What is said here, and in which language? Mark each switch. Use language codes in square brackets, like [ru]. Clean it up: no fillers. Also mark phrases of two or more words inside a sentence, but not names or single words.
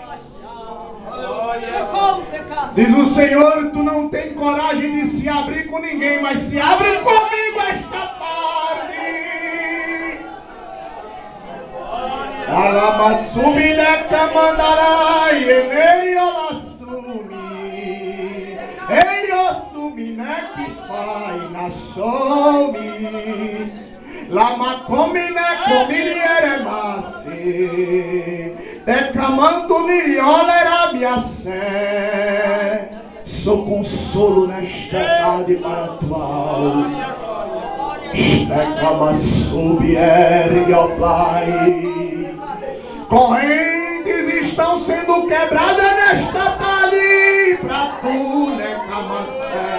[pt] Diz o Senhor, tu não tem coragem de se abrir com ninguém, mas se abre comigo esta tarde. Ela masumi neka mandarai, ele olasumi, ele osumi neki pai na somi, lama come neko mirieremasi, decamando miriola era minha sé. Sou consolo nesta tarde para a tua alma. Ergue ao Pai. Correntes estão sendo quebradas nesta tarde para tu, né, Camassé.